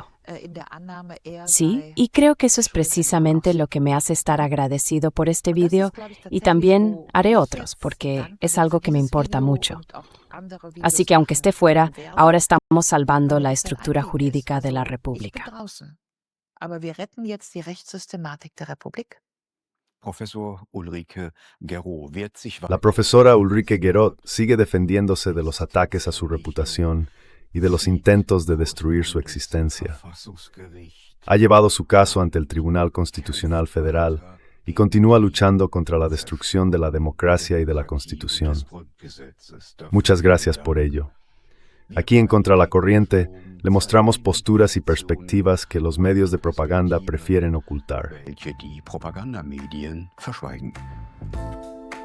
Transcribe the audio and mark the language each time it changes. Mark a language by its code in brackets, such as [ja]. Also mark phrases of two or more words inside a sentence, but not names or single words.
[es] Sí, y creo que eso es precisamente lo que me hace estar agradecido por este video y también haré otros porque es algo que me importa mucho. Así que aunque esté fuera, ahora estamos salvando la estructura jurídica de la República. [de] Aber wir retten jetzt die Rechtssystematik der Republik. Professor Ulrike Guérot wehrt sich [es] La profesora Ulrike Guérot sigue defendiéndose de los ataques a su reputación y de los intentos de destruir su existencia. Ha llevado su caso ante el Tribunal Constitucional Federal y continúa luchando contra la destrucción de la democracia y de la Constitución. Muchas gracias por ello. Aquí en Contra la Corriente le mostramos posturas y perspectivas que los medios de propaganda prefieren ocultar. [de] welche die Propagandamedien verschweigen.